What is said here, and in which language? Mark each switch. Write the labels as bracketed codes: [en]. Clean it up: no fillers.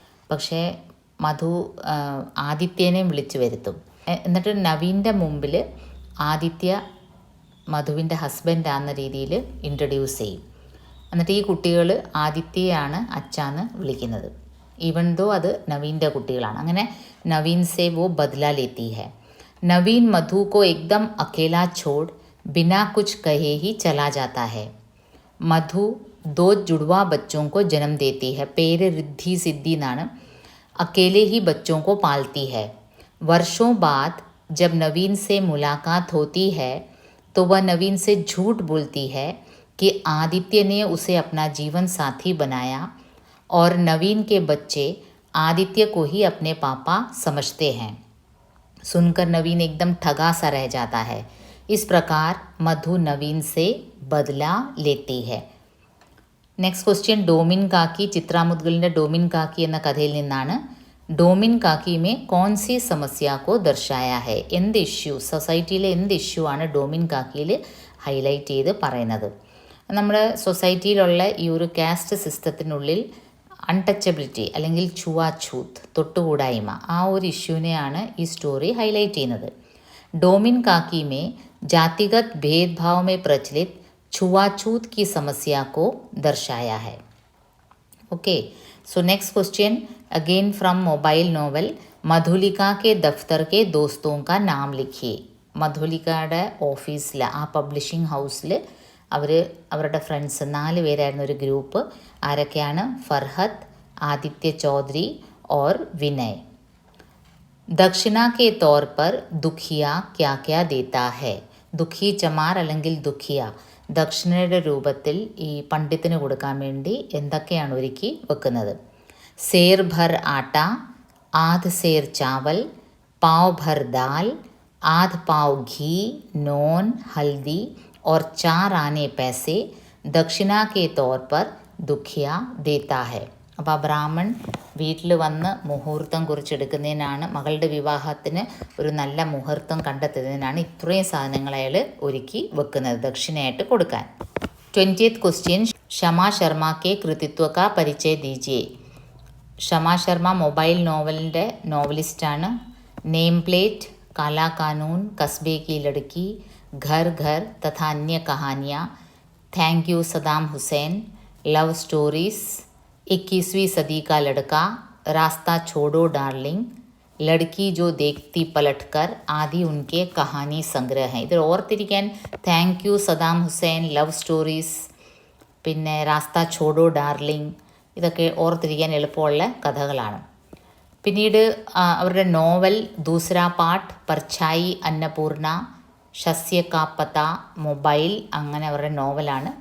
[ml] പക്ഷേ മധു ആദിത്യനെയും വിളിച്ചു വരുത്തും. എന്നിട്ട് നവീൻ്റെ മുമ്പിൽ ആദിത്യ മധുവിൻ്റെ ഹസ്ബൻഡാന്ന രീതിയിൽ ഇൻട്രൊഡ്യൂസ് ചെയ്യും. എന്നിട്ട് ഈ കുട്ടികൾ ആദിത്യയാണ് അച്ഛാന്ന് വിളിക്കുന്നത്, [en] even though [ml] അത് നവീൻ്റെ കുട്ടികളാണ്. [hi] അങ്ങനെ നവീൻ സേ വോ ബദല ലേത്തി ഹൈ. നവീൻ മധു को एकदम अकेला छोड़ बिना कुछ कहे ही चला जाता है. മധു 2 जुड़वा बच्चों को जन्म देती है. [ml] പേര് റിദ്ധി സിദ്ധി എന്നാണ്. [hi] अकेले ही बच्चों को पालती है. वर्षों बाद जब नवीन से मुलाकात होती है तो वह नवीन से झूठ बोलती है कि आदित्य ने उसे अपना जीवन साथी बनाया और नवीन के बच्चे आदित्य को ही अपने पापा समझते हैं. सुनकर नवीन एकदम ठगा सा रह जाता है. इस प्रकार मधु नवीन से बदला लेती है. [ml] നെക്സ്റ്റ് ക്വസ്റ്റ്യൻ, ഡോമിൻ കാക്കി ചിത്രാമുദ്ഗലിൻ്റെ ഡോമിൻ കാക്കി എന്ന കഥയിൽ നിന്നാണ്. [hi] ഡോമിൻ കാക്കിമേ കോൺസി സമസ്യക്കോ ദർശായ ഹെ. [ml] എന്ത് ഇഷ്യൂ, സൊസൈറ്റിയിലെ എന്ത് ഇഷ്യൂ ആണ് ഡോമിൻ കാക്കിയിൽ ഹൈലൈറ്റ് ചെയ്ത് പറയുന്നത്. നമ്മുടെ സൊസൈറ്റിയിലുള്ള ഈ ഒരു കാസ്റ്റ് സിസ്റ്റത്തിനുള്ളിൽ അൺടച്ചബിലിറ്റി അല്ലെങ്കിൽ ചുവാഛൂത്ത്, തൊട്ടുകൂടായ്മ, ആ ഒരു ഇഷ്യൂവിനെയാണ് ഈ സ്റ്റോറി ഹൈലൈറ്റ് ചെയ്യുന്നത്. [hi] ഡോമിൻ കാക്കിമേ ജാതിഗത് भेदभाव में प्रचलित छुआछूत की समस्या को दर्शाया है. [en] Okay, so next question again from mobile novel. [hi] Madhulika के दफ्तर के दोस्तों का नाम लिखिए. [ml] മധുലികയുടെ ഓഫീസിൽ, ആ പബ്ലിഷിംഗ് ഹൗസിൽ അവരുടെ ഫ്രണ്ട്സ് 4 പേരായിരുന്ന ഒരു ഗ്രൂപ്പ്. ആരൊക്കെയാണ്? ഫർഹത്ത്, ആദിത്യ ചൗധരി और विनय. [hi] दक्षिणा के तौर पर दुखिया क्या क्या देता है. [ml] ദുഃഖി ചമാർ അല്ലെങ്കിൽ ദുഃഖിയ ദക്ഷിണയുടെ രൂപത്തിൽ ഈ പണ്ഡിത്തിന് കൊടുക്കാൻ വേണ്ടി എന്തൊക്കെയാണ് ഒരുക്കി വെക്കുന്നത്? [hi] സേർ ഭർ ആട്ട, ആധ് സേർ ചാവൽ, പാവ് ഭർ ദാൽ, आध पाव घी, नॉन, हल्दी और 4 आने पैसे दक्षिणा के तौर पर दुखिया देता है. [ml] അപ്പോൾ ആ ബ്രാഹ്മൺ വീട്ടിൽ വന്ന് മുഹൂർത്തം കുറിച്ചെടുക്കുന്നതിനാണ്, മകളുടെ വിവാഹത്തിന് ഒരു നല്ല മുഹൂർത്തം കണ്ടെത്തുന്നതിനാണ് ഇത്രയും സാധനങ്ങൾ അയാൾ ഒരുക്കി വെക്കുന്നത് ദക്ഷിണയായിട്ട് കൊടുക്കാൻ. [en] 20th question, [hi] Shama Sharma K കൃതിത്വ കാ പരിചയ ദീജിയെ. [ml] Shama Sharma mobile നോവലിൻ്റെ നോവലിസ്റ്റാണ്. [hi] Name plate, काला कानून, कस्बे की लड़की, घर घर तथा अन्य कहानियाँ, thank you Saddam Hussain, love stories, 21वीं सदी का लड़का, रास्ता छोड़ो डार्लिंग, लड़की जो देखती पलट कर आदि उनके कहानी संग्रह हैं. [ml] ഇതിൽ ഓർത്തിരിക്കാൻ thank you Saddam Hussain, love stories, പിന്നെ രാസ്ത ഛോഡോ ഡാർലിംഗ്, ഇതൊക്കെ ഓർത്തിരിക്കാൻ എളുപ്പമുള്ള കഥകളാണ്. പിന്നീട് അവരുടെ നോവൽ ദൂസരാ പാട്ട്, പർഛായി, അന്നപൂർണ, ശസ്യ കാ പത, മൊബൈൽ, അങ്ങനെ അവരുടെ നോവലാണ്.